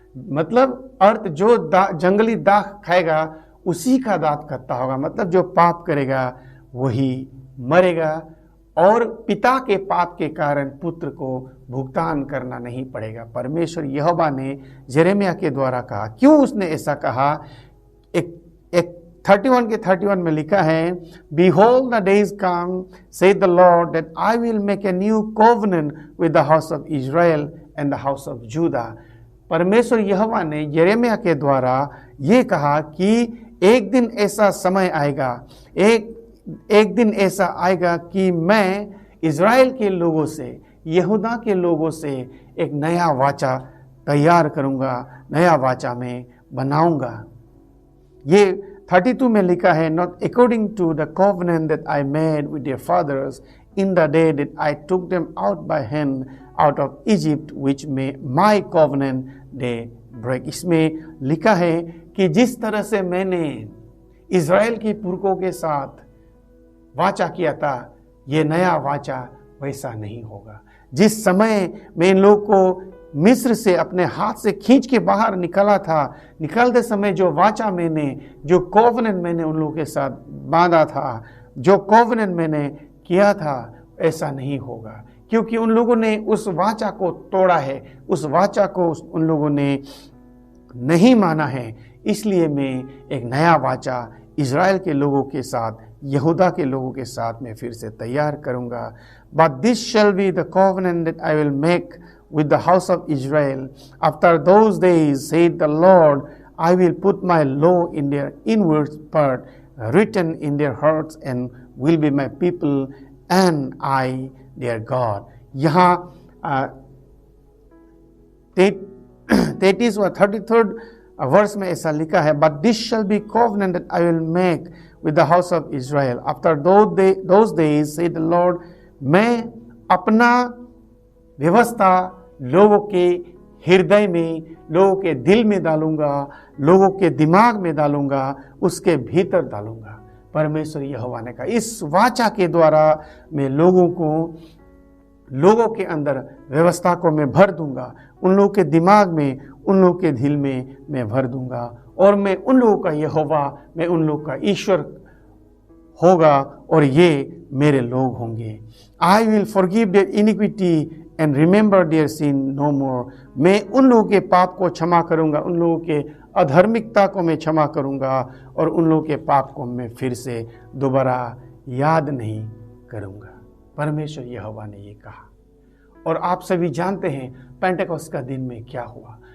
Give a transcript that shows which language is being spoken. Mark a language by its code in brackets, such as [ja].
[hi] मतलब अर्थ जो जंगली दाख खाएगा उसी का दांत खट्टा होगा। मतलब जो पाप करेगा वही मरेगा और पिता के पाप के कारण पुत्र को भुगतान करना नहीं पड़ेगा। परमेश्वर यहोवा ने यिर्मयाह के द्वारा कहा। क्यों उसने ऐसा कहा? एक 31 के 31 में लिखा है, [en] Behold the days come, saith the Lord, that I will make a new covenant with the house of Israel and the house of Judah। [hi] परमेश्वर यहोवा ने यिर्मयाह के द्वारा ये कहा कि एक दिन ऐसा समय आएगा, एक दिन ऐसा आएगा कि मैं इज़राइल के लोगों से, यहूदा के लोगों से एक नया वाचा तैयार करूंगा, नया वाचा में बनाऊंगा। ये 32 में लिखा है, [en] Not according to the covenant that I made with their fathers in the day that I took them out by hand out of Egypt, which my covenant they break। [hi] इसमें लिखा है कि जिस तरह से मैंने इज़राइल के पुरखों के साथ वाचा किया था, ये नया वाचा वैसा नहीं होगा। जिस समय मैं इन लोग को मिस्र से अपने हाथ से खींच के बाहर निकाला था, निकलते समय जो वाचा मैंने, जो कोवेनेंट मैंने उन लोगों के साथ बांधा था, जो कोवेनेंट मैंने किया था, ऐसा नहीं होगा, क्योंकि उन लोगों ने उस वाचा को तोड़ा है, उस वाचा को उन लोगों ने नहीं माना है। इसलिए मैं एक नया वाचा इज़राइल के लोगों के साथ, यहूदा के लोगों के साथ मैं फिर से तैयार करूंगा। [en] But this shall be the covenant that I will make with the house of Israel after those days, saith the Lord, I will put my law in their inward part, written in their hearts, and will be my people, and I their God। [hi] यहाँ 33 व 33 वर्ष में ऐसा लिखा है, [en] But this shall be covenant that I will make with the house of Israel after those days, saith the Lord, [hi] मैं अपना व्यवस्था लोगों के हृदय में, लोगों के दिल में डालूंगा, लोगों के दिमाग में डालूंगा, उसके भीतर डालूंगा। परमेश्वर यहोवा ने कहा, इस वाचा के द्वारा मैं लोगों के अंदर व्यवस्था को मैं भर दूंगा, उन लोगों के दिमाग में, उन लोगों के दिल में मैं भर दूंगा, और मैं उन लोगों का यहोवा, मैं उन लोगों का ईश्वर होगा और ये मेरे लोग होंगे। [en] I will forgive their iniquity and remember their sin no more। [hi] मैं उन लोगों के पाप को क्षमा करूंगा, उन लोगों के अधर्मिकता को मैं क्षमा करूंगा, और उन लोगों के पाप को मैं फिर से दोबारा याद नहीं करूंगा। परमेश्वर यहोवा ने ये कहा। और आप सभी जानते हैं पेंटेकोस्त का दिन में क्या हुआ।